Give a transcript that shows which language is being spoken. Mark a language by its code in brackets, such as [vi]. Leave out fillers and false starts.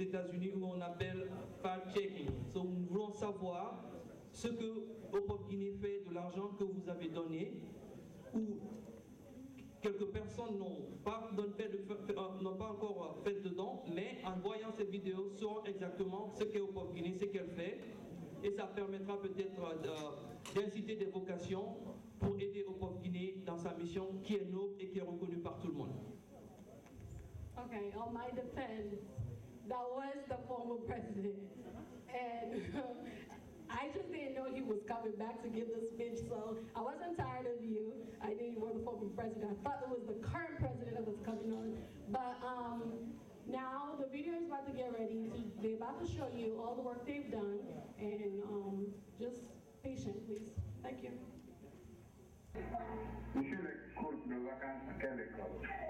[fr] États-Unis où on appelle fact-checking. Donc, nous voulons savoir ce que Hop-Guinée fait de l'argent que vous avez donné, ou quelques personnes n'ont pas encore fait de dons, mais en voyant cette vidéo sauront exactement ce qu'est Hop-Guinée, ce qu'elle fait, et ça permettra peut-être d'inciter des vocations pour aider Hop-Guinée dans sa mission qui est noble et qui est reconnue par tout le monde. [en] Okay, on my defense, that was the former president. And I just didn't know he was coming back to give the speech, so I wasn't tired of you. I knew you were the former president. I thought it was the current president that was coming on. But now the video is about to get ready. They're about to show you all the work they've done. And just patient, please. Thank you. [fr] Monsieur le cours de vacances à quelle école?